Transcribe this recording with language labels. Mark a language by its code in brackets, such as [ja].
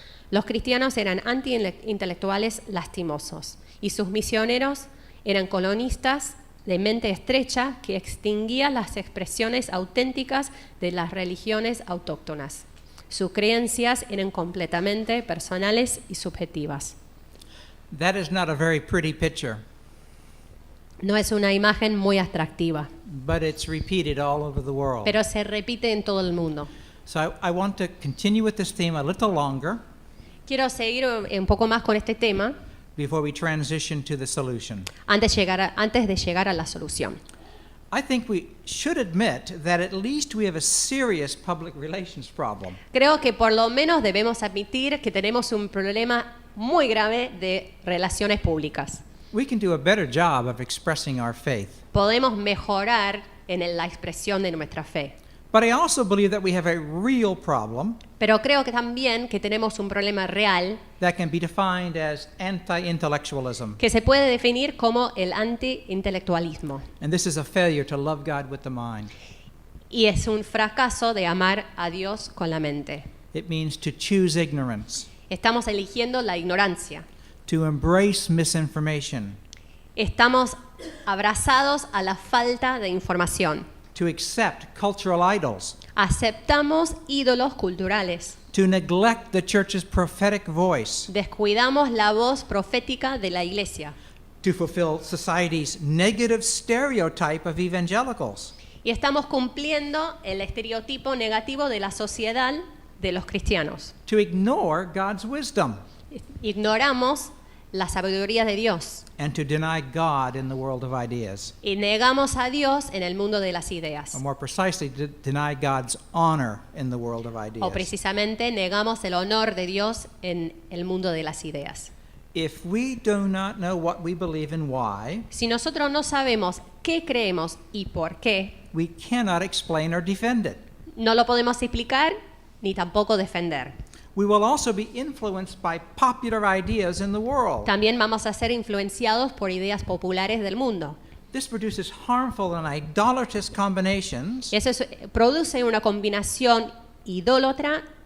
[es] Los cristianos eran anti-intelectuales lastimosos y sus misioneros eran colonistas de mente estrecha que extinguían las expresiones auténticas de las religiones autóctonas. Sus creencias eran completamente personales y subjetivas. [en] That is not a very pretty picture, [es] No es una imagen muy atractiva, [en] but it's repeated all over the world. [es] pero se repite en todo el mundo. [en] So I want to continue with this theme a little longer [es] Quiero seguir un poco más con este tema [en] before we transition to the solution. [es] antes de llegar a la solución. [en] I think we should admit that at least we have a serious public relations problem. [es] Creo que por lo menos debemos admitir que tenemos un problema muy grave de relaciones públicas. [en] We can do a better job of expressing our faith, [es] Podemos mejorar en la expresión de nuestra fe, [en] But I also believe that we have a real problem [es] Pero creo que también que tenemos un problema real [en] that can be defined as anti-intellectualism. [es] que se puede definir como el anti-intelectualismo. [en] And this is a failure to love God with the mind. [es] Y es un fracaso de amar a Dios con la mente. [en] It means to choose ignorance, [es] Estamos eligiendo la ignorancia. [en] to embrace misinformation, [es] Estamos abrazados a la falta de información. [en] to accept cultural idols, [es] Aceptamos ídolos culturales. [en] to neglect the church's prophetic voice, [es] Descuidamos la voz profética de la iglesia. [en] to fulfill society's negative stereotype of evangelicals. [es] Y estamos cumpliendo el estereotipo negativo de la sociedad de los cristianos. [en] To ignore God's wisdom [es] Ignoramos la sabiduría de Dios [en] and to deny God in the world of ideas. [es] y negamos a Dios en el mundo de las ideas. [en] Or more precisely, to deny God's honor in the world of [es] O [en] ideas. [es] precisamente negamos el honor de Dios en el mundo de las ideas. [en] If we do not know what we believe and why, [es] Si nosotros no sabemos qué creemos y por qué, [en] we cannot explain or defend it. [es] no lo podemos explicar ni tampoco defender. [en] We will also be influenced by popular ideas in the world. [es] También vamos a ser influenciados por ideas populares del mundo. [en] This produces harmful and idolatrous combinations [es] Y eso produce una combinación idólatra.